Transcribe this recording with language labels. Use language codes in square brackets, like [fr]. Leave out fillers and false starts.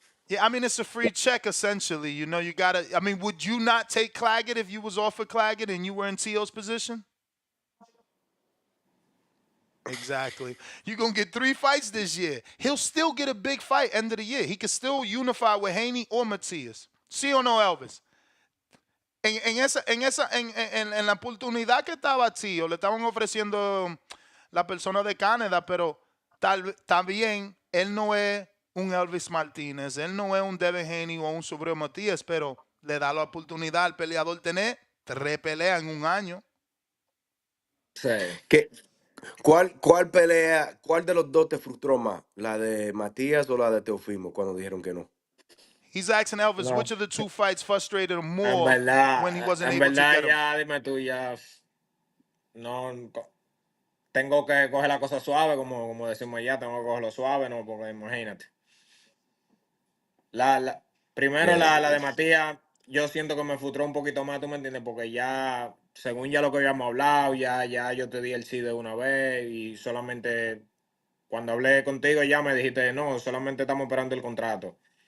[en] Yeah, I mean it's a free check essentially. You know, you gotta. I mean, would you not take Claggett if you was offered Claggett and you were in Tio's position? Exactly. You're gonna get 3 fights this year. He'll still get a big fight end of the year. He could still unify with Haney or Matias. [es] ¿Sí o no, Elvis? En la oportunidad que estaba Tio, le estaban ofreciendo la persona de Canadá, pero también él no es un Elvis Martínez, él no es un Devin Haney o un Subriel Matías, pero le da la oportunidad al peleador tener 3 peleas en un año. Sí. ¿Qué, cuál de los dos te frustró más? ¿La de Matías o la de Teofimo cuando dijeron que no? [en] He's asking Elvis, [es] No. [en] which of the 2 fights frustrated him more when he wasn't [es] En [en] able to [es] verdad [en] get him? [es] ya, dime tú, ya no tengo que coger la cosa suave, como decimos allá, tengo que cogerlo suave, no, porque imagínate. Primero [en] Yeah. [es] la de Matías, yo siento que me frustró un poquito más, ¿tú me entiendes? Porque ya, según ya lo que habíamos hablado, ya yo te di el sí de una vez y solamente cuando hablé contigo ya me dijiste, no, solamente estamos esperando el contrato.